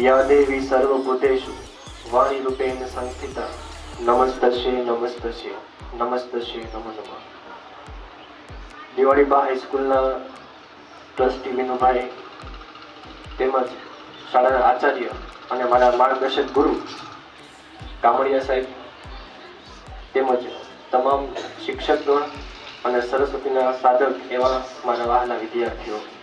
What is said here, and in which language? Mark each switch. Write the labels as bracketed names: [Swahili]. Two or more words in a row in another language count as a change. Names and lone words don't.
[Sanskrit] या देवी सर्वभूतेषु वाणीरूपेण संस्थिता नमस्तस्यै नमस्तस्यै नमस्तस्यै नमो नमः। [Gujarati] દિવાળીબા હાઈસ્કૂલના ટ્રસ્ટી વિનુભાઈ તેમજ શાળાના આચાર્ય અને મારા માર્ગદર્શક ગુરુ કામડિયા સાહેબ તેમજ તમામ શિક્ષકગણ અને સરસ્વતીના સાધક એવા મારા વહાલા વિદ્યાર્થીઓ,